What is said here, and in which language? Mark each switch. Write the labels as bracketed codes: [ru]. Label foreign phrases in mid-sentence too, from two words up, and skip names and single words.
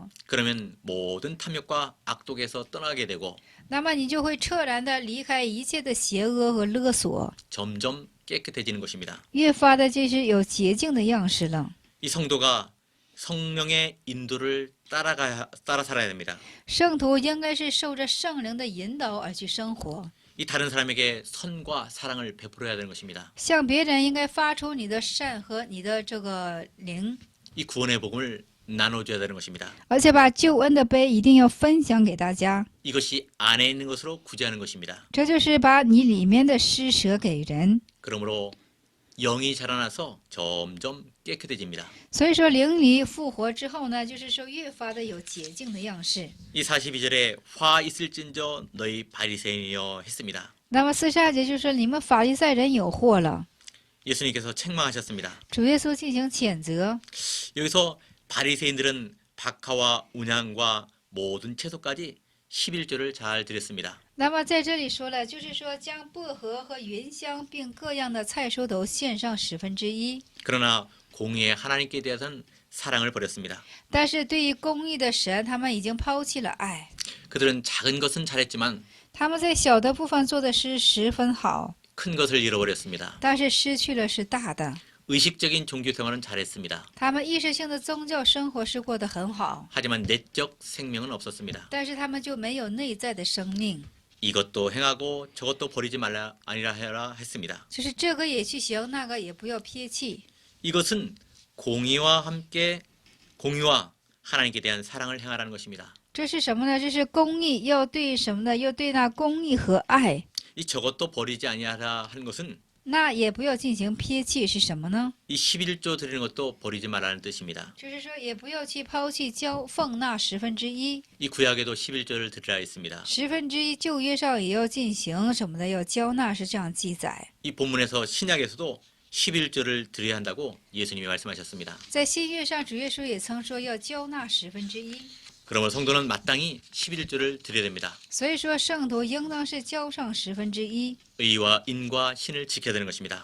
[ko] 그러면 모든 탐욕과 악독에서 떠나게 되고 [zh] 那么你就会彻然的离开一切的邪恶和勒索， [ko] 점점 깨끗해지는 것입니다. [zh] 越发的就是有洁净的样式了。 [ko] 이 성도가 성령의 인도를 따라 살아야 됩니다. [zh] 圣徒应该是受着圣灵的引导而去生活， [ko] 이 다른 사람에게 선과 사랑을 베풀어야 되는 것입니다. [zh] 向别人应该发出你的善和你的这个灵， [ko] 이 구원의 복음을 나눠줘야 되는 것입니다. [zh] 而且把救恩的杯一定要分享给大家。 [ko] 이것이 안에 있는 것으로 구제하는 것입니다. [zh] 这就是把你里面的施舍给人。 [ko] 그러므로 영이 자라나서 점점 깨끗해집니다. [zh] 所以说灵里复活之后呢，就是说越发的有洁净的样式。 [ko] 이 42절에 화 있을진저 너희 바리새인이여 했습니다. [zh] 那么42节就说你们法利赛人有祸了， [ko] 예수님께서 책망하셨습니다. [zh] 主耶稣进行谴责。 [ko] 여기서 바리새인들은 박하와 운향과 모든 채소까지 11조를 잘 드렸습니다. [zh] 那么在这里说了，就是说将薄荷和芸香并各样的菜蔬都献上1/10。 [ko] 그러나 공의의 하나님께 대해서는 사랑을 버렸습니다. [zh] 但是对于公义的神，他们已经抛弃了爱。 [ko] 그들은 작은 것은 잘했지만 [zh] 他们在小的部分做的是十分好， [ko] 큰 것을 잃어버렸습니다. [zh] 但是失去了是大的。 [ko] 의식적인 종교 생활은 잘했습니다. [zh] 他们意识性的宗教生活是过得很好， [ko] 하지만 내적 생명은 없었습니다. [zh] 但是他们就没有内在的生命， [ko] 이것도 행하고 저것도 버리지 말라 아니라 해라 했습니다. [zh] 就是这个也去行，那个也不要撇弃。 [ko] 이것은 공의와 함께 공의와 하나님께 대한 사랑을 행하라는 것입니다. [zh] 这是什么呢？这是公义，要对什么呢？要对那公义和爱。 [ko] 이 저것도 버리지 아니하라 하는 것은 [zh] 那也不要进行撇弃，是什么呢？ [ko] 이 11조 드리는 것도 버리지 말라는 뜻입니다. [zh] 就是说，也不要去抛弃交奉那1/10， [ko] 이 구약에도 11조를 드리라 했습니다. [zh] 1/10 旧约上也要进行什么的，要交纳，是这样记载。 [ko] 이 본문에서 신약에서도 11조를 드려야 한다고 예수님이 말씀하셨습니다. [zh] 在新约上，主耶稣也曾说要交纳1/10。 [ko] 그러면 성도는 마땅히 11조를 드려야 됩니다. [zh] 所以说，圣徒应当是交上1/10， [ko] 의와 인과 신을 지켜야 되는 것입니다.